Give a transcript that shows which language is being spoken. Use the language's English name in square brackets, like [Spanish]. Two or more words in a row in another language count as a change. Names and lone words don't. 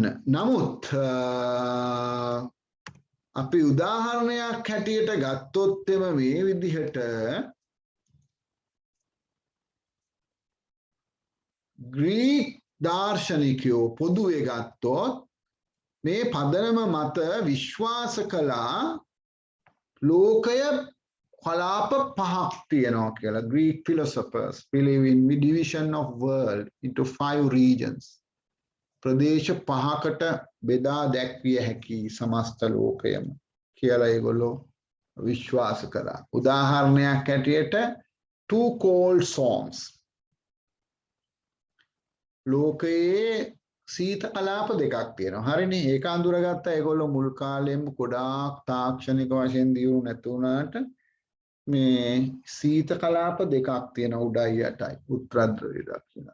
[Sinhala] නමුත් අපි උදාහරණයක් හැටියට ගත්තොත් මේ විදිහට ග්‍රීක් දාර්ශනිකයෝ පොදුවේ ගත්තොත් මේ පදනම මත විශ්වාස කළා ලෝකය කලාප පහක් තියෙනවා කියලා. [English] Greek philosophers believe in division of world into 5 regions. [Sinhala] ප්‍රදේශ පහකට බෙදා දැක්විය හැකි සමස්ත ලෝකයම කියලා ඒගොල්ලෝ විශ්වාස කළා. උදාහරණයක් හැටියට [English] two cold zones. [Sinhala] ලෝකයේ සීත කලාප දෙකක් තියෙනවා. හරිනේ. ඒක අඳුරගත්තා ඒගොල්ලෝ මුල් කාලෙම ගොඩාක් තාක්ෂණික වශයෙන් දියුණු නැතු වුණාට මේ සීත කලාප දෙකක් තියෙන උඩයි යටයි උත්තරද්‍රවය දක්ෂිණ.